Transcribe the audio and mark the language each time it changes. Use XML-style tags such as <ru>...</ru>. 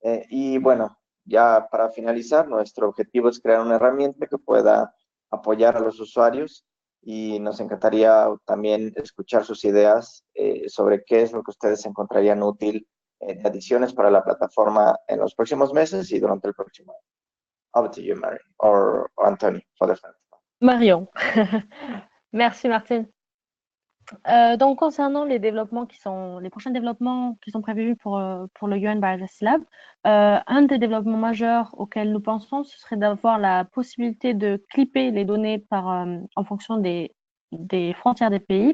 <es>Y bueno, ya para finalizar, nuestro objetivo es crear una herramienta que pueda apoyar a los usuarios, y nos encantaría también escuchar sus ideas sobre qué es lo que ustedes encontrarían útil de adiciones para la plataforma en los próximos meses y durante el próximo año.</es> <en>Over to you, Mary, or Anthony, for the first time.</en> <fr>Marion. Merci Martine. Donc concernant les prochains développements qui sont prévus pour le UN Biodiversity Lab, un des développements majeurs auxquels nous pensons, ce serait d'avoir la possibilité de clipper les données en fonction des frontières des pays.</fr>